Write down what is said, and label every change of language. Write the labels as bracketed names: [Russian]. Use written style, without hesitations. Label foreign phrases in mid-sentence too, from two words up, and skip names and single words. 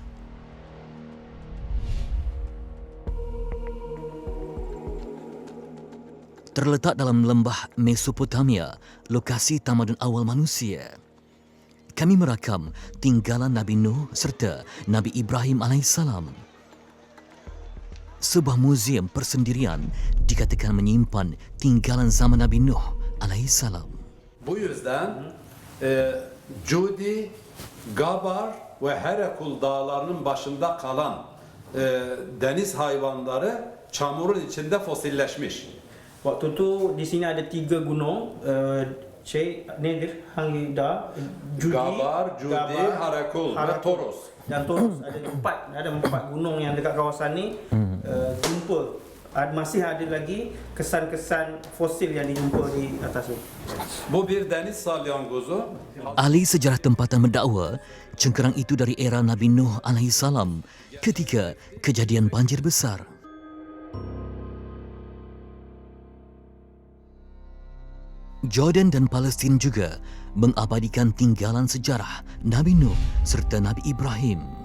[Malay] Terletak dalam lembah Mesopotamia, lokasi tamadun awal manusia. Kami merakam tinggalan Nabi Nuh serta Nabi Ibrahim alaihissalam. Sebuah muzium persendirian dikatakan menyimpan tinggalan zaman Nabi Nuh alaihissalam. [Turkish] Bu yüzden Cudi, Gabar ve Herekul dağlarının başında kalan deniz hayvanları çamurun içinde fosilleşmiş. [Malay] Waktu tu di sini ada 3 gunung, [Turkish] Nedir, Hangida, Judi, Gabar, Cudi, Herekul ve Toros. [Malay] Dan Toros ada 4 gunung yang dekat kawasan ni jumpa. Masih ada lagi kesan-kesan fosil yang dijumpa di atas ni. [Turkish] Bu bir deniz salyangozu. [Malay] Ahli sejarah tempatan mendakwa cengkerang itu dari era Nabi Nuh alaihissalam ketika kejadian banjir besar. Jordan dan Palestin juga mengabadikan tinggalan sejarah Nabi Nuh serta Nabi Ibrahim.